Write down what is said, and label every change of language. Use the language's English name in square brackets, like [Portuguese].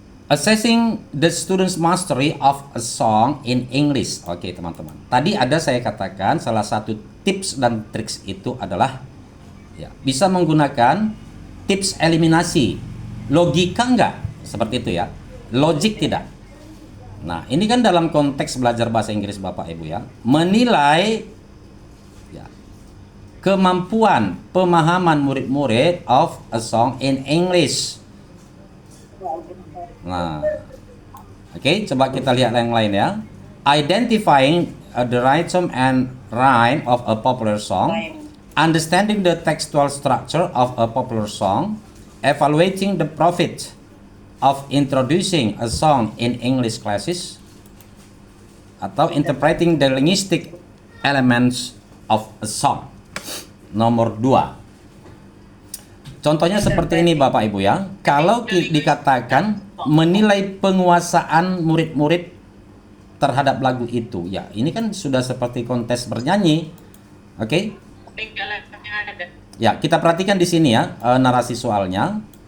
[English] Assessing the student's mastery of a song in English. [Indonesian] Oke, teman-teman. Tadi ada saya katakan salah satu tips dan triks itu adalah ya, bisa menggunakan tips eliminasi. Logika enggak? Seperti itu ya. Logik tidak. Nah, ini kan dalam konteks belajar bahasa Inggris Bapak Ibu ya. Menilai ya, kemampuan pemahaman murid-murid [English] of a song in English. [Indonesian] Nah, oke, coba kita lihat yang lain ya. [English] Identifying the rhythm and rhyme of a popular song, understanding the textual structure of a popular song, evaluating the profit of introducing a song in English classes, [Indonesian] atau [English] interpreting the linguistic elements of a song. [Indonesian] Nomor 2. Contohnya seperti ini Bapak Ibu ya. Kalau dikatakan menilai penguasaan murid-murid terhadap lagu itu, ya ini kan sudah seperti kontes bernyanyi. Oke? Ya, kita perhatikan di sini ya, narasi soalnya.